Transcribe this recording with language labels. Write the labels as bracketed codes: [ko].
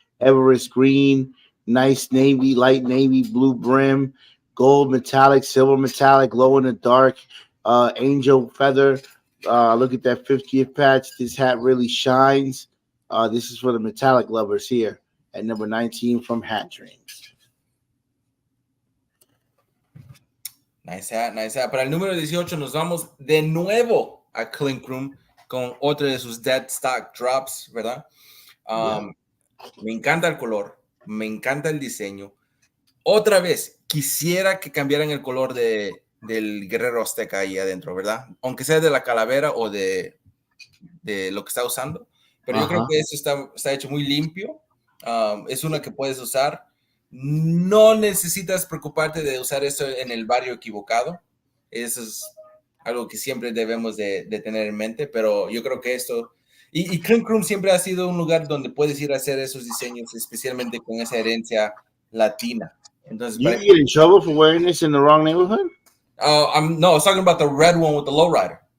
[en] Everest green, nice navy, light navy, blue brim, gold metallic, silver metallic, glow in the dark, angel feather. Look at that 50th patch. This hat really shines. This is for the metallic lovers here at number 19 from Hat Dreams. Nice hat, nice hat. [es] Para el número 18 nos vamos de nuevo a Clink Room con otro de sus dead stock drops, ¿verdad? Me encanta el color, me encanta el diseño. Otra vez, quisiera que cambiaran el color del guerrero azteca ahí adentro, ¿verdad? Aunque sea de la calavera o de lo que está usando. Pero yo creo que eso está hecho muy limpio. Es una que puedes usar. No necesitas preocuparte de usar esto en el barrio equivocado. Eso es algo que siempre debemos de tener en mente, pero yo creo que esto... Y Clink Room siempre ha sido un lugar donde puedes ir a hacer esos diseños, especialmente con esa herencia latina. Entonces, [en] You get in trouble for wearing this in the wrong neighborhood? I was talking about the red one with the lowrider.